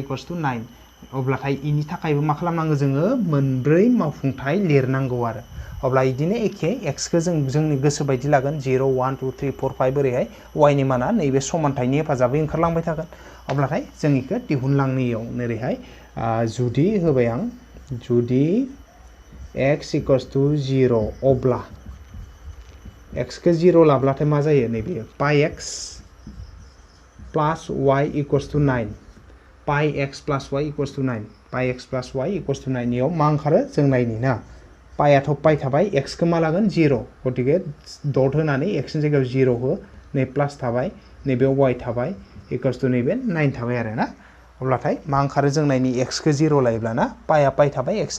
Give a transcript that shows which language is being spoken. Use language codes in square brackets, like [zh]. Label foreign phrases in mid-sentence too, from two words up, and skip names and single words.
[en] equals to [brx] 9 अब्लाथाय इनि थाखायबो मा खालामनांगौ जोङो मोनब्रै मावफुंथाय लिरनांगौ आरो अब्ला इदिनो एखे x खौ जों जोंनि गोसो बायदि लागोन 0 1 2 3 4 5 ओरैहाय y नि माना नैबे समानथायनि हेफाजाबै ओंखारलांबाय थागोन अब्लाथाय जों इखौ दिहुनलांनियाव ओरैहाय जुदि होबाय आं जुदि x [en] equals to [brx] 0 अब्ला x खौ 0 लाब्लाथाय मा जायो नैबे [en] pi x plus y equals to 9 pi x plus y equals to 9 pi x plus y equals to 9 [brx] इयाव मा ओंखारो जों नायनि ना पाइयाथ' पाइ थाबाय x खौ मा लागोन 0 गतिके डट होनानै x नि जायगायाव 0 हो नै प्लास थाबाय नैबे y थाबाय [en] equals to [brx] नैबे 9 थाबाय आरो ना अब्लाथाय मा ओंखारो जों नायनि x खौ 0 लायोब्ला ना पाइया पाइ थाबाय x नि